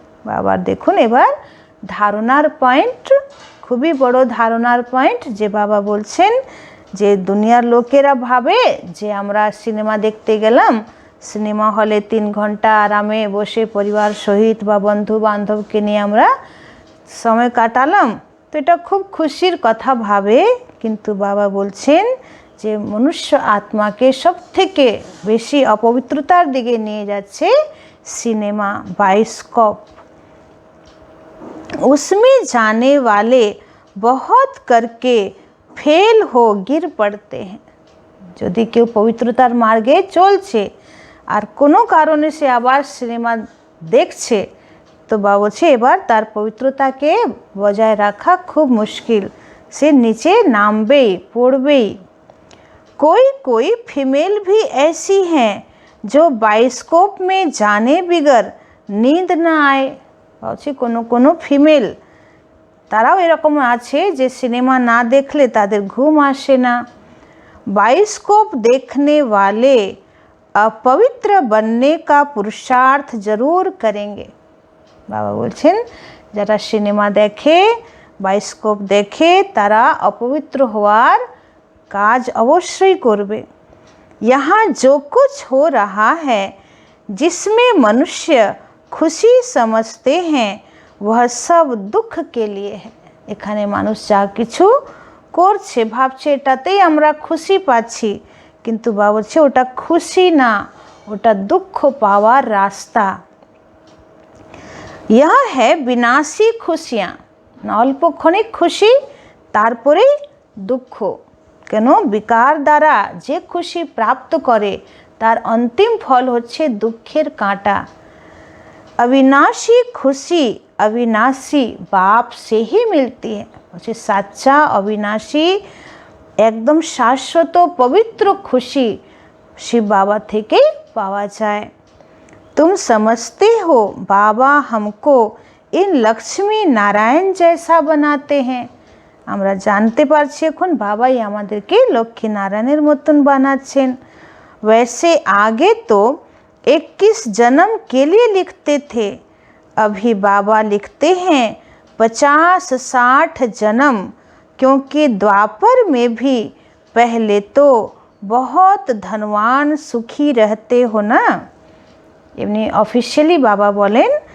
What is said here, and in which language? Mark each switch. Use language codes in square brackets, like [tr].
[bn] বাবার দেখুন এবার ধারণার পয়েন্ট, খুবই বড় ধারণার পয়েন্ট যে বাবা বলছেন যে দুনিয়ার লোকেরা ভাবে যে আমরা সিনেমা দেখতে গেলাম, সিনেমা হলে 3 ঘন্টা আরামে বসে পরিবার সহিত বা বন্ধু বান্ধবকে নিয়ে আমরা সময় কাটালাম, তো এটা খুব খুশির কথা ভাবে। কিন্তু বাবা বলছেন যে মনুষ্য আত্মাকে সব থেকে বেশি অপবিত্রতার দিকে নিয়ে যাচ্ছে সিনেমা, बायोस्कोप। [hi] उसमें जाने वाले बहुत करके फेल हो गिर पड़ते हैं। [bn] যদি কেউ পবিত্রতার মার্গে চলছে আর কোনো কারণে সে আবার সিনেমা দেখছে, তো বাবা বলছে এবার তার পবিত্রতাকে বজায় রাখা খুব মুশকিল, সে নিচে নামবেই, পড়বেই। [hi] कोई कोई फीमेल भी ऐसी हैं जो बायोस्कोप में जाने बिगर नींद ना आए। [bn] বলছি কোনো কোনো ফিমেল তারাও এরকম আছে যে সিনেমা না দেখলে তাদের ঘুম আসে না। [hi] बायोस्कोप देखने वाले अपवित्र बनने का पुरुषार्थ जरूर करेंगे। [bn] বাবা বলছেন যারা সিনেমা দেখে, बायोस्कोप দেখে, তারা অপবিত্র হওয়ার কাজ অবশ্যই করবে। [hi] यहाँ जो कुछ हो रहा है जिसमें मनुष्य खुशी समझते हैं वह सब दुख के लिए है। [bn] এখানে মানুষ যা কিছু করছে ভাবছে এটাতেই আমরা খুশি পাচ্ছি, কিন্তু বাবা বলছে ওটা খুশি না, ওটা দুঃখ পাওয়ার রাস্তা। [hi] यह है विनाशी खुशियाँ, [bn] অল্পক্ষণিক খুশি তারপরেই দুঃখ। কেন বিকার দ্বারা যে খুশি প্রাপ্ত করে তার অন্তিম ফল হচ্ছে দুঃখের কাঁটা। [hi] अविनाशी खुशी अविनाशी बाप से ही मिलती है। [bn] বলছে সাচ্চা অবিনাশী একদম শাশ্বত পবিত্র খুশি শিব বাবা থেকেই পাওয়া যায়। [hi] तुम समझते हो बाबा हमको इन लक्ष्मी नारायण जैसा बनाते हैं। [bn] আমরা জানতে পারছি এখন বাবাই আমাদেরকে লক্ষ্মী নারায়ণের মতন বানাচ্ছেন। [hi] वैसे आगे तो 21 जन्म के लिए लिखते थे, अभी बाबा लिखते हैं 50-60 जन्म, क्योंकि द्वापर में भी पहले तो बहुत धनवान सुखी रहते हो ना। [bn] এমনি অফিশিয়ালি বাবা বলেন